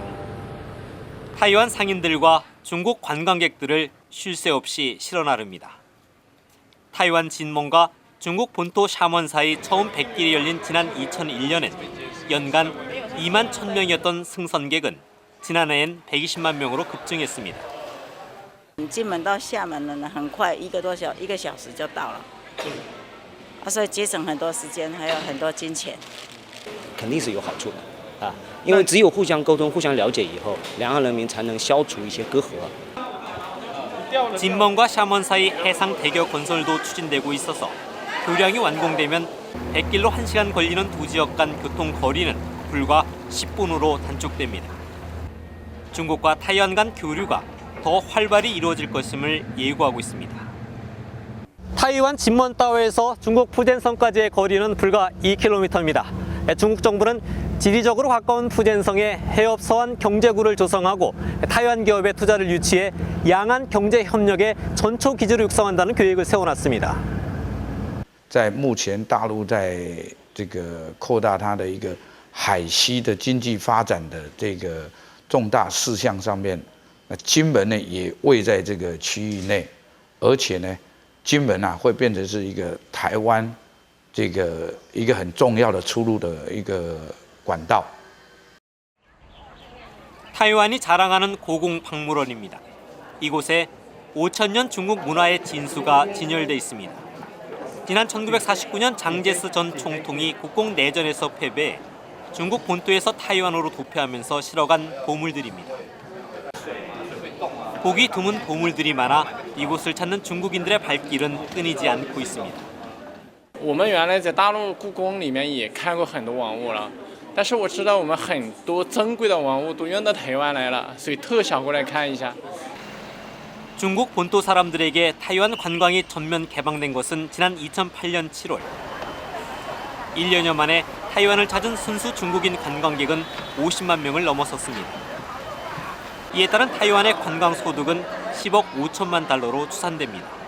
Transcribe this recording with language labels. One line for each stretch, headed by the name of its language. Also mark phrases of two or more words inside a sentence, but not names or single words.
Korean: 타이완 상인들과 중국 관광객들을 쉴 새 없이 실어 나릅니다. 타이완 진먼과 중국 본토 샤먼 사이 처음 백길이 열린 지난 2001년엔 연간 2만 1,000명이었던 승선객은 지난해엔 120만 명으로 급증했습니다.
Chinese: 金门到厦门呢，很快1个小时就到了，所以节省很多时间，还有很多金钱。肯定是有好处的啊，因为只有互相沟通、互相了解以后，两岸人民才能消除一些隔阂。
Korean: 진먼과 샤먼 사이 해상 대교 건설도 추진되고 있어서 교량이 완공되면 백길로 1시간 걸리는 두 지역 간 교통 거리는 불과 10분으로 단축됩니다. 중국과 타이완 간 교류가 더 활발히 이루어질 것임을 예고하고 있습니다. 타이완 진먼따오에서 중국 푸젠성까지의 거리는 불과 2km입니다. 중국 정부는 지리적으로 가까운 푸젠성에 해협 서안 경제구를 조성하고 타이완 기업의 투자를 유치해 양안 경제 협력의 전초 기지를 육성한다는 계획을 세워놨습니다.
Chinese: 在目前大陆在这个扩大它的一个海西的经济发展的这个重大事项上面，那金门呢也位在这个区域内，而且呢，金门会变成是一个台湾这个一个很重要的出入的一个管道。
Korean: 타이완이 자랑하는 고궁박물원입니다. 이곳에 5,000년 중국 문화의 진수가 진열돼 있습니다. 지난 1949년 장제스 전 총통이 국공 내전에서 패배해 중국 본토에서 타이완으로 도피하면서 실어간 보물들입니다. 보기 드문 보물들이 많아 이곳을 찾는 중국인들의 발길은 끊이지 않고 있습니다.
Chinese: 我们原来在大陆故宫里面也看过很多文物了，但是我知道我们很多珍贵的文物都运到台湾来了，所以特想过来看一下。
Korean: 중국 본토 사람들에게 타이완 관광이 전면 개방된 것은 지난 2008년 7월. 1년여 만에 타이완을 찾은 순수 중국인 관광객은 50만 명을 넘어섰습니다. 이에 따른 타이완의 관광 소득은 10억 5천만 달러로 추산됩니다.